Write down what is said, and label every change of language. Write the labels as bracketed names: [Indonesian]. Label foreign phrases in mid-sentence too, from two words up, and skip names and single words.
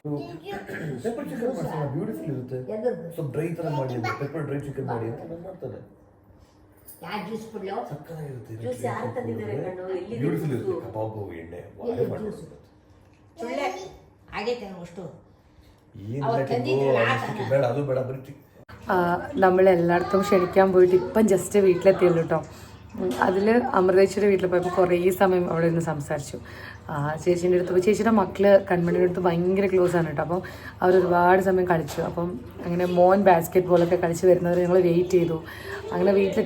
[English] pepper chicken [Kannada] ಮಾಡ್ತಾರೆ, ಬ್ಯೂಟಿಫುಲ್ ಇರುತ್ತೆ. ಸ್ವಲ್ಪ ಡ್ರೈ ತರ ಮಾಡಿ, [English] pepper dry chicken [Kannada] ಮಾಡಿ ಅಂತ ಮಾಡ್ತಾರೆ. ಯಾರು ಜ್ಯೂಸ್ ಕೊಡ್ಲೋ ಸಕ್ಕತ್ತಾಗಿರುತ್ತೆ. ಜ್ಯೂಸ್ ಯಾರು ತಂದಿದ್ದಾರೆ ಕಣ್ಣು? ಎಲ್ಲಿ ಬ್ಯೂಟಿಫುಲ್ ಇರುತ್ತೆ. ಕಬಾಬು ಎಣ್ಣೆ ಸುಳ್ಳೆ ಆಗೈತೆ ಅಷ್ಟು ಬೇಡ, ಅದು ಬೇಡ, ಬರೀ [Malayalam] നമ്മളെല്ലായിടത്തും ക്ഷണിക്കാൻ പോയിട്ട് ഇപ്പം ജസ്റ്റ് വീട്ടിലെത്തിയുള്ളൂ കേട്ടോ. അതിൽ അമൃതേച്ചിയുടെ വീട്ടിൽ പോയപ്പോൾ കുറേ സമയം അവിടെ നിന്ന് സംസാരിച്ചു. ചേച്ചീൻ്റെ അടുത്ത് പോയി. ചേച്ചിയുടെ മക്കള് കൺമണിയുടെ അടുത്ത് ഭയങ്കര ക്ലോസ് ആണ് കേട്ടോ. അപ്പം അവരൊരുപാട് സമയം കളിച്ചു. അപ്പം അങ്ങനെ മോൻ ബാസ്കറ്റ് ബോളൊക്കെ കളിച്ച് വരുന്നവർ ഞങ്ങൾ വെയിറ്റ് ചെയ്തു.